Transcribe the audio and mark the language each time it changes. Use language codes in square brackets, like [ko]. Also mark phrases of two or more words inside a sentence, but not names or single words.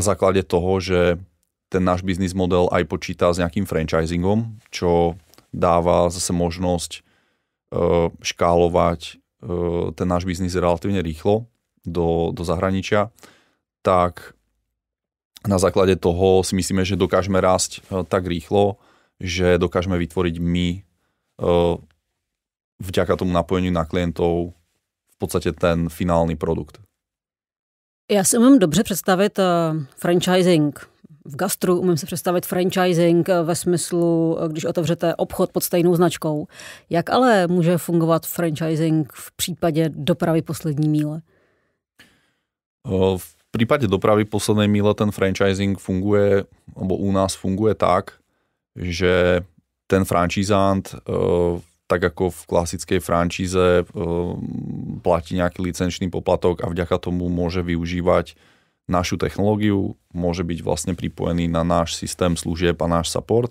[sk] základe toho, že ten náš biznis model aj počíta s nejakým franchisingom, čo dáva zase možnosť škálovať ten náš biznis relatívne rýchlo do zahraničia, tak na základe toho si myslíme, že dokážeme rásť tak rýchlo, že dokážeme vytvoriť my vďaka tomu napojeniu na klientov v podstate ten finálny produkt. [cs] Já si umím dobře představit franchising v gastru, umím si představit franchising ve smyslu, když otevřete obchod pod stejnou značkou. Jak ale může fungovat franchising v případě dopravy poslední míle? [sk] V prípade dopravy poslednej míle ten franchising funguje, alebo u nás funguje tak, že ten franchisant, tak ako v klasickej franšíze, platí nejaký licenčný poplatok a vďaka tomu môže využívať našu technológiu, môže byť vlastne pripojený na náš systém služieb a náš support.